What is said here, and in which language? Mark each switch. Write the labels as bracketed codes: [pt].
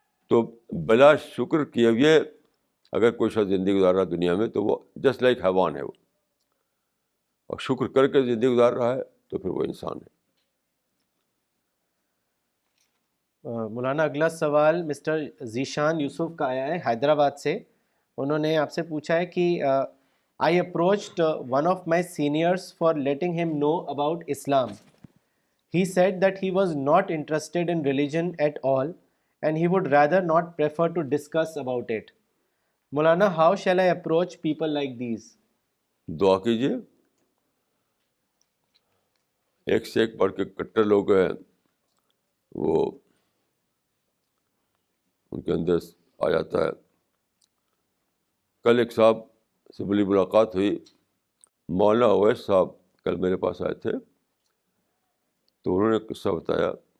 [ur] تو بلا شکر کیے ہوئے اگر کوئی شخص زندگی گزار رہا ہے دنیا میں تو وہ جسٹ لائک حیوان ہے وہ، اور شکر کر کے زندگی گزار رہا ہے تو پھر وہ انسان ہے. مولانا اگلا سوال مسٹر ذیشان یوسف کا آیا ہے حیدرآباد سے. انہوں نے آپ سے پوچھا ہے کہ [en] I approached one of my seniors for letting him know about Islam. He said that he was not interested in religion at all and he would rather not prefer to discuss about it. Maulana, how shall I approach people like these? [ur] دعا کیجیے. ایک سے ایک بڑھ کے کٹر لوگ ہیں، وہ ان کے اندر آ جاتا ہے. کل ایک صاحب سے بڑی ملاقات ہوئی، مولانا اویس صاحب کل میرے پاس آئے تھے، تو انہوں نے قصہ بتایا.